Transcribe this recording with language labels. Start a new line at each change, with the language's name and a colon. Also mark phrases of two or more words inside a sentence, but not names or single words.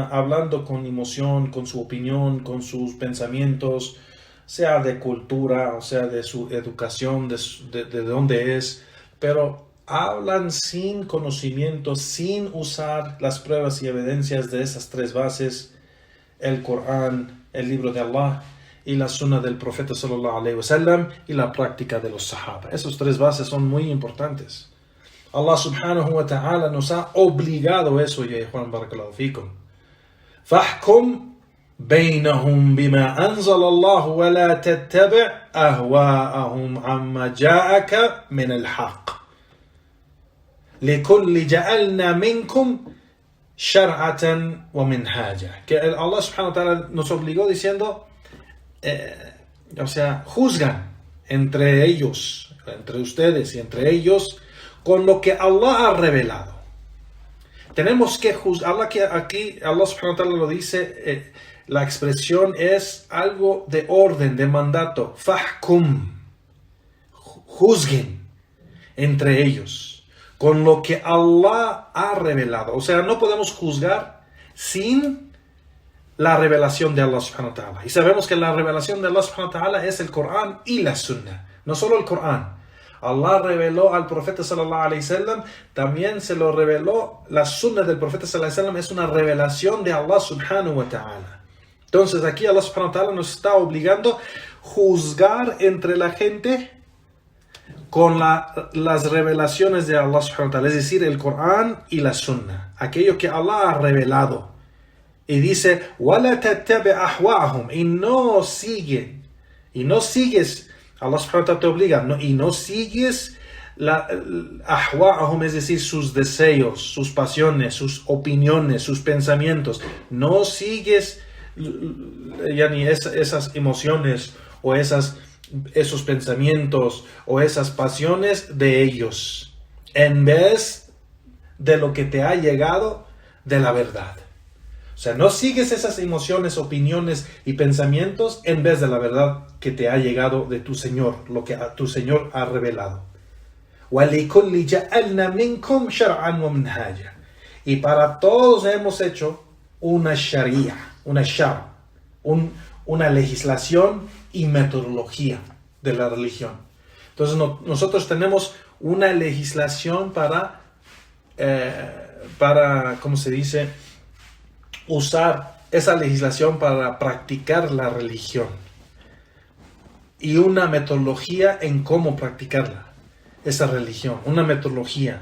Spanish: hablando con emoción, con su opinión, con sus pensamientos, sea de cultura, o sea de su educación, de dónde es, pero hablan sin conocimiento, sin usar las pruebas y evidencias de esas tres bases, el Corán, el libro de Allah, y la sunna del profeta
Arabic: صلى الله عليه وسلم
Spanish: y la práctica de los sahaba. Esas tres bases son muy importantes. Allah
Arabic: سبحانه وتعالى
Spanish: nos ha obligado eso, ya Juan
Arabic: بارك الله فيكم. فاحكم بينهم بما أنزل الله ولا تتبع أهواءهم عما جاءك من الحق. لكل جعلنا منكم شرعة ومنهاجا.
Spanish: Que Allah
Arabic: سبحانه وتعالى
Spanish: nos obligó diciendo, juzgan entre ellos, entre ustedes y entre ellos, con lo que Allah ha revelado. Tenemos que juzgar. Aquí Allah
Arabic: سبحانه وتعالى
Spanish: lo dice, la expresión es algo de orden, de mandato. Fahkum, juzguen entre ellos con lo que Allah ha revelado. O sea, no podemos juzgar sin la revelación de Allah
Arabic: سبحانه وتعالى.
Spanish: Y sabemos que la revelación de Allah
Arabic: سبحانه وتعالى
Spanish: es el Corán y la Sunna. No solo el Corán. Allah reveló al profeta
Arabic: صلى الله عليه وسلم,
Spanish: también se lo reveló la Sunna del profeta
Arabic: صلى الله عليه وسلم,
Spanish: es una revelación de Allah
Arabic: سبحانه وتعالى.
Spanish: Entonces aquí Allah
Arabic: سبحانه وتعالى
Spanish: nos está obligando a juzgar entre la gente con las revelaciones de Allah
Arabic: سبحانه وتعالى,
Spanish: es decir, el Corán y la Sunna, aquello que Allah ha revelado. Y dice,
Arabic: وَلَا تَتَّبِعْ أَحْوَاءَهُمْ,
Spanish: y no sigues, Allah
Arabic: سبحانه وتعالى
Spanish: te obliga, y no sigues أَحْوَاءَهُمْ, es decir, sus deseos, sus pasiones, sus opiniones, sus pensamientos. No sigues esas emociones o esos pensamientos o esas pasiones de ellos, en vez de lo que te ha llegado de la verdad. O sea, no sigues esas emociones, opiniones y pensamientos en vez de la verdad que te ha llegado de tu Señor, lo que tu Señor ha revelado.
Arabic: وَلِكُلِّ جَعَلْنَا مِنْكُمْ شَرْعًا وَمِنْهَاجًا.
Spanish: Y para todos hemos hecho una sharia, una shar, una legislación y metodología de la religión. Entonces nosotros tenemos una legislación para, ¿cómo se dice?, usar esa legislación para practicar la religión y una metodología en cómo practicarla, esa religión, una metodología.